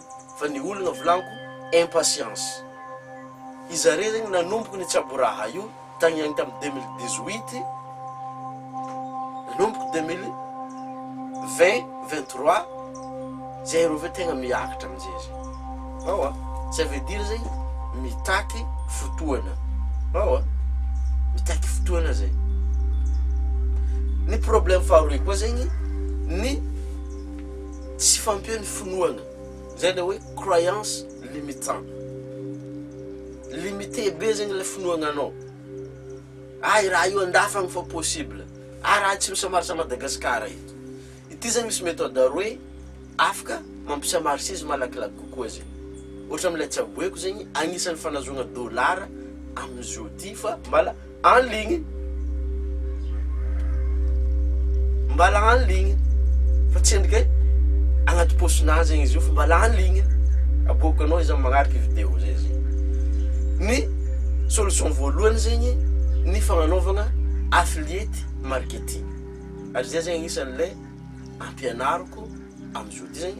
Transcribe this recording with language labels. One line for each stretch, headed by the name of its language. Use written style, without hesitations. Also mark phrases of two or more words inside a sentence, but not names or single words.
Malagasy: Fa ny olagna volanko impatience. Izare zegny nanomboky ny tsabo raha io tagny agny tamin'ny 2018 nanomboky 2023 zay rove tegna miakatra amin'izay zegny.
French: Ça veut dire
Malagasy: zegny mitaky fotoana. Mitaky fotoana zay. Ny problème faharoy koa zegny ny tsy fampian'ny finoana. Zay le hoe
French: croyance limitant.
Malagasy: Limité be zegny le finoana anao. Ay raha io andafagny fa possible. Raha tsy misamaritra Madagasikara ito. Ity zegny misy méthode roe afaka mampisamaritra izy malakilaky kokoa zegny. Ohatra amin'ilay tsaboeko zegny agnisan'ny fanazona dollara amin'izao ty fa mbala
French: en ligne.
Malagasy: Mbala
French: en ligne.
Malagasy: Fa tsy endrika agnaty posinazy zegny izy io fa mbala
French: en ligne.
Malagasy: Aboaka anao izy amin'ny magnaraka vidéo zay zegny. Ny solution voalohany zegny ny fagnanaovana
English: affiliate marketing.
Malagasy: Ary zay zegny agnisan'ilay ampianariko amin'izao ty zegny.